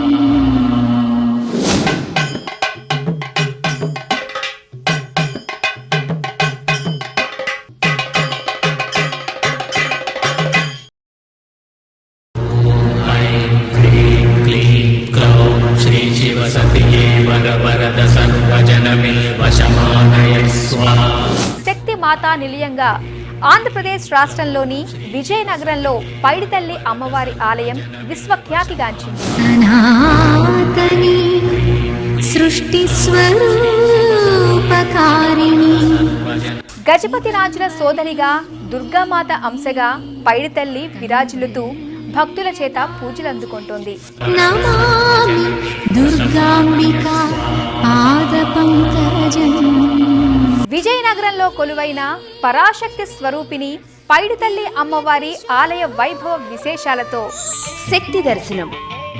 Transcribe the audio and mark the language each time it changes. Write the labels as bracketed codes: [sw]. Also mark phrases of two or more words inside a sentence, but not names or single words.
[sa] क्लीं क्लौं श्रीशिवसतिये वरवरद सर्वजनमे वशमानय स्वाहा [te] శక్తి మాతా నిలయంగా ఆంధ్రప్రదేశ్ రాష్ట్రంలోని విజయనగరంలో పైడితల్లి అమ్మవారి ఆలయం విశ్వఖ్యాతిగాంచింది. [sa] सनातनी सृष्टिस्वरूपकारिणी [te] గజపతి రాజుల సోదరిగా దుర్గామాత అంశగా పైడితల్లి విరాజిల్లుతూ భక్తుల చేత పూజలు అందుకుంటోంది. [sa] नमामि दुर्गाम्बिका पादपङ्कजम् [te] విజయనగరంలో కొలువైన పరాశక్తి స్వరూపిణి పైడితల్లి అమ్మవారి ఆలయ వైభవ విశేషాలతో శక్తి దర్శనం